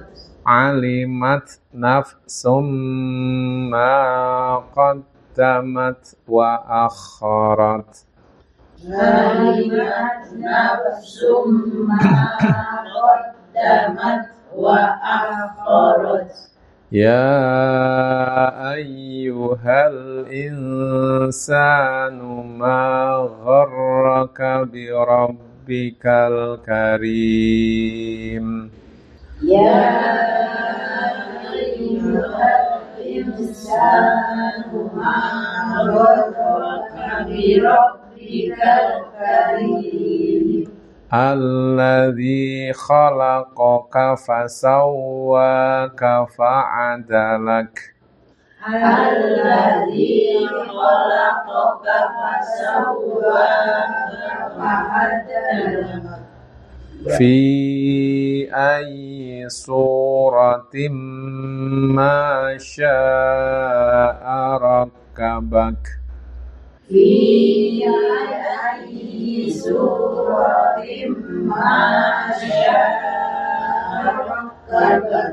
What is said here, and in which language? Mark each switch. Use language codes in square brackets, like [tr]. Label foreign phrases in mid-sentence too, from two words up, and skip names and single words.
[ar] علمت نفس ما قدمت وأخرت. علمت نفس ما قدمت وأخرت. يا أيها الإنسان ما غرك بربك الكريم. يا أيها الإنسان ما غرك بربك الكريم. الذي خلقك فسواك فعدلك. الذي خلقك فسواك فعدلك. في أي صورة ما شاء ركبك. في أي صورة ما شاء ركبك.